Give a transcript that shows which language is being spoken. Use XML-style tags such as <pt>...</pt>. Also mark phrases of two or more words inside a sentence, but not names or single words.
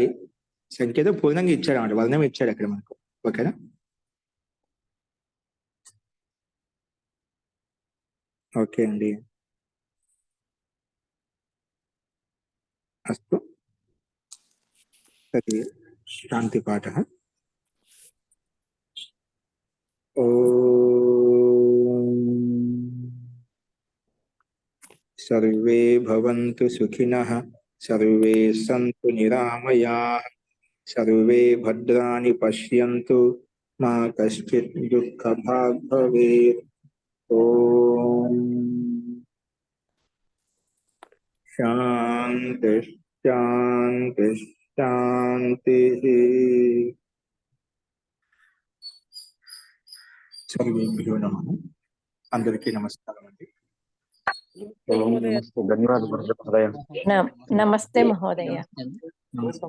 <te>సంకేతం పూర్ణంగా ఇచ్చాడు అన్నమాట, వర్ణం ఇచ్చాడు అక్కడ మనకు. ఓకేనా? ఓకే అండి, అస్తు.</te> <sa>तर्हि शान्तिपाठः. सर्वे भवन्तु सुखिनः, सर्वे सन्तु निरामयाः, सर्वे भद्राणि पश्यन्तु, मा कश्चित् दुःखभाग् भवेत्. ॐ शान्ति शान्ति शान्तिः. सर्वेभ्यो नमः.</sa> <te>అందరికీ నమస్కారం అండి. ధన్యవాదాలు.</te> <sa>नमस्ते महोदय.</sa>